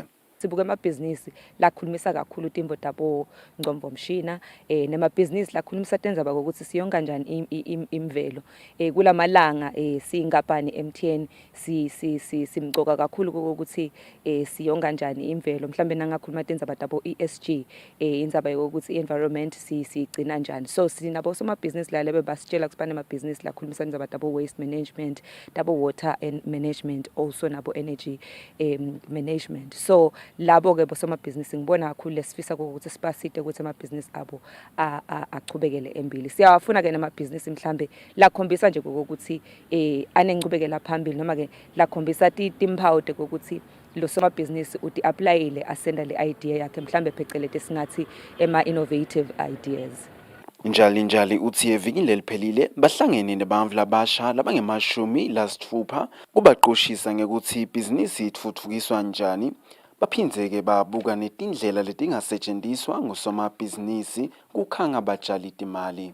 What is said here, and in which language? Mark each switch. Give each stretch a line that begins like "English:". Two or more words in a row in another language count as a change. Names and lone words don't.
Swati: Sibuka amabhizinisi lakhulumisa kakhulu timbo tabo ngcombomshina nemabhizinisi lakhulumisa Tindzaba ukuthi siyonga kanjani imvelo kulamalanga siyinkampani MTN simcoka kakhulu ukuthi siyonga kanjani imvelo mhlambe nangakhuluma Tindzaba tabo ESG indzaba yokuthi environment sigcina kanjani. So sinabo somabhizinisi la lebe basitshela kusibane amabhizinisi lakhulumisa Tindzaba tabo
English: waste management
Swati: tabo
English: water and management also
Swati: nabo
English: energy management.
Swati: So labo ke bosomabhizinisi ngibona kakhulu lesifisa ukuthi sibasite ukuthi amabhizinisi abo achubekele embili. Siyafuna ke namabhizinisi mhlambe lakhombisa nje ukuthi anencubekela phambili noma ke lakhombisa timpawu ukuthi lo somabhizinisi uthi applyile asenda le idea yakhe mhlambe phecelete singathi ema
English: innovative ideas.
Swati: Njali uthi evikini leliphelile bahlangene nebantu labasha labange-60 kubaqoshisa ngekuthi ibhizinisi itfutfukiswa njani. Baphindze babuka netindlela letingasetshenziswa ngosomabhizinisi kukhanga batshali timali.